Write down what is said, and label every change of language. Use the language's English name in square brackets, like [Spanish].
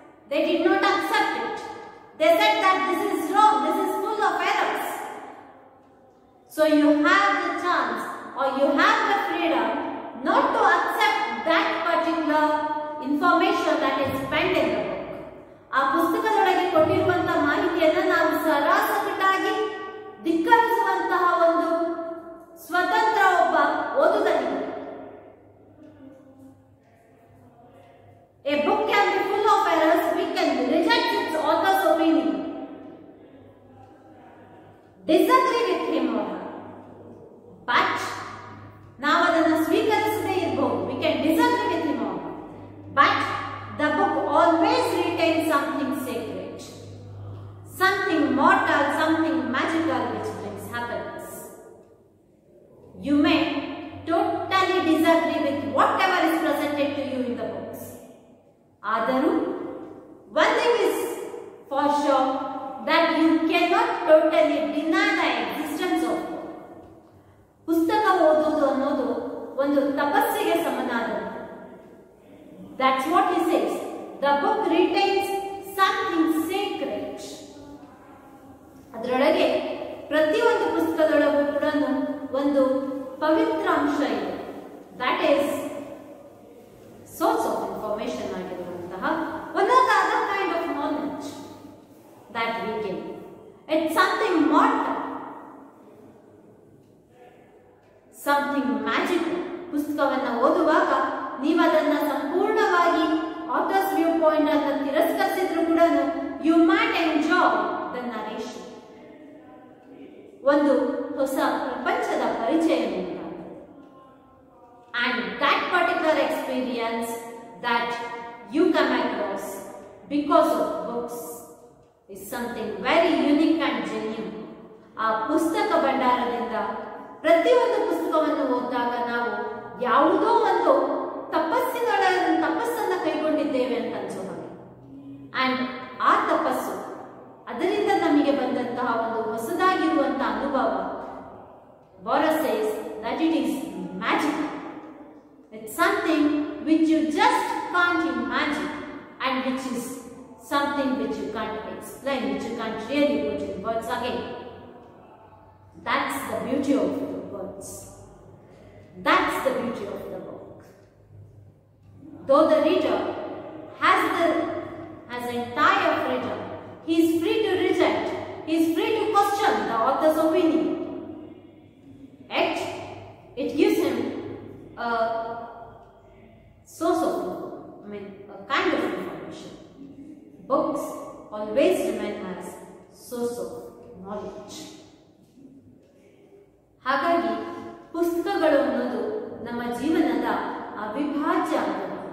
[English] They did not accept it. They said that this is wrong, this is full of errors. So you have the chance, or you have the freedom not to accept that particular information that is penned in the book. [Kannada] ಆ ಪುಸ್ತಕದೊಳಗೆ ಕೊಟ್ಟಿರುವಂತಹ ಮಾಹಿತಿಯನ್ನು ನಾವು ಸರಾಸಗಟಾಗಿ ಧಿಕ್ಕರಿಸುವಂತಹ ಒಂದು ಸ್ವತಂತ್ರ ಒಬ್ಬ ಓದುಗನಿಗೆ. [English] A book can be full of errors. We can reject its author's opinion, disagree with him or her, but [Kannada] ನಾವು ಅದನ್ನು ಸ್ವೀಕರಿಸದೇ ಇರಬಹುದು. [English] We can disagree with him or her, but the book always retains something sacred, something mortal, something magical which brings happiness. You may totally disagree with whatever is presented to you in the books. [Kannada] Adaru, [English] one thing is for sure, that you cannot totally deny the existence of God. [Kannada] ಪುಸ್ತಕ ಓದುವುದು ಅನ್ನೋದು ಒಂದು ತಪಸ್ಸಿಗೆ ಸಮನಾದದ್ದು. [English] That's what he says. The book retains something sacred. [Kannada] ಅದರೊಳಗೆ ಪ್ರತಿಯೊಂದು ಪುಸ್ತಕದೊಳಗೂ ಕೂಡ ಒಂದು ಪವಿತ್ರ ಅಂಶ ಇದೆ. [English] That is source of information ಆಗಿರುವಂತಹ one of the other kind of knowledge that we gain. It's something mortal, something magical. [Kannada] ಪುಸ್ತಕವನ್ನು ಓದುವಾಗ ನೀವು ಅದನ್ನ ಸಂಪೂರ್ಣವಾಗಿ ಆಥರ್ಸ್ ವ್ಯೂ ಪಾಯಿಂಟ್ ಅನ್ನು ತಿರಸ್ಕರಿಸಿದ್ರು ಕೂಡ [English] You might enjoy the narration. [Kannada] ಒಂದು ಹೊಸ ಪ್ರಪಂಚದ ಪರಿಚಯ ಉಂಟಾಗುತ್ತೆ. [English] And that particular experience that you come across because of books is something very unique and genuine. [Kannada] ಆ ಪುಸ್ತಕ ಭಂಡಾರದಿಂದ ಪ್ರತಿಯೊಂದು ಪುಸ್ತಕವನ್ನು ಓದಿದಾಗ ನಾವು ಯಾವುದೋ ಒಂದು ತಪಸ್ಸನ್ನ ಕೈಗೊಂಡಿದ್ದೇವೆ ಅಂತ ಅನ್ಸೋ ಹಾಗೆ. ಅಂಡ್ ಆ ತಪಸ್ಸು ಅದರಿಂದ ನಮಗೆ ಬಂದಂತಹ ಒಂದು ಹೊಸದಾಗಿರುವಂತಹ ಅನುಭವ, [English] Boris says that it is magical. It's something which you just can't imagine and which is something which you can't explain, which you can't really put in words again. That's the beauty of the words. That's the beauty of the book. Though the reader has entire freedom, he is free to reject, he is free to question the author's opinion. Yet, it gives him a source of, a kind of information. Books always remain as source of knowledge. [Kannada] ಹಾಗಾಗಿ ಪುಸ್ತಕಗಳು ಅನ್ನೋದು ನಮ್ಮ ಜೀವನದ ಅವಿಭಾಜ್ಯ ಅಂಗ.